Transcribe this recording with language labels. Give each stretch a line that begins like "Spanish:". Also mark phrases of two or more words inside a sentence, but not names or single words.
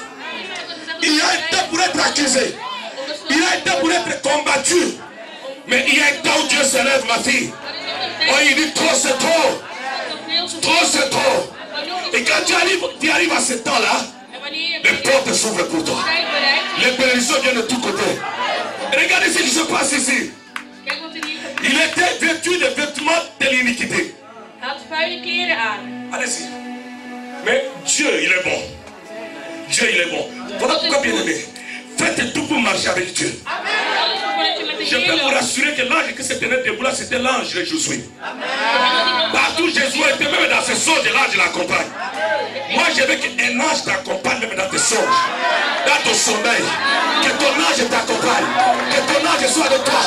French: Il y a un temps pour être accusé. Il y a un temps pour être combattu. Mais il y a un temps où Dieu se lève, ma fille. Oh, il dit trop c'est trop. Trop c'est trop. Et quand tu arrives à ce temps-là,
Dutch: En wanneer
French: les
Dutch: je
French: portes s'ouvrent pour toi.
Dutch: tijd bereikt,
French: Les bénédictions viennent de tous côtés. Et regardez ce qui se passe ici.
Dutch: kijk wat er hier gebeurt.
French: Il était vêtu de vêtements de l'iniquité.
Dutch: Hij had vuile kleren aan.
French: Allez-y. Mais Dieu, il est bon. Dieu, il est bon. Voilà pourquoi, bien aimé, faites tout pour marcher avec Dieu.
Dutch: Alles voordat je met de
French: Je
Dutch: Heer
French: peux vous
Dutch: loopt.
French: rassurer que l'ange qui se tenait debout là, c'était l'ange de Josué. Partout Jésus était, même dans ses songes, l'ange l'accompagne. Moi, je veux qu'un ange t'accompagne même dans tes songes, dans ton sommeil. Que ton ange t'accompagne. Que ton ange soit de toi.